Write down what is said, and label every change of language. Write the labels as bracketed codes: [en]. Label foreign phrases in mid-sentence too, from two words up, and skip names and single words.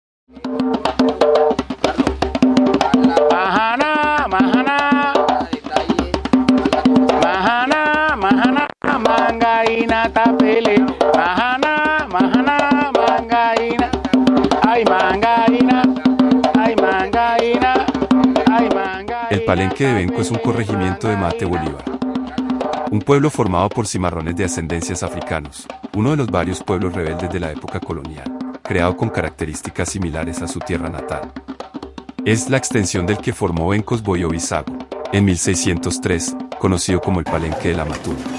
[pln] Mahana, mahana, mahana, mahana, mangaina tapele, mahana, mahana, mangaina, ay mangaina, ay mangaina, ay mangaina. [es] El Palenque de Benco es un corregimiento de Mate Bolívar, un pueblo formado por cimarrones de ascendencias africanos, uno de los varios pueblos rebeldes de la época colonial, creado con características similares a su tierra natal. Es la extensión del que formó Bencos Boyo-Bisago, en 1603, conocido como el Palenque de la Matuna.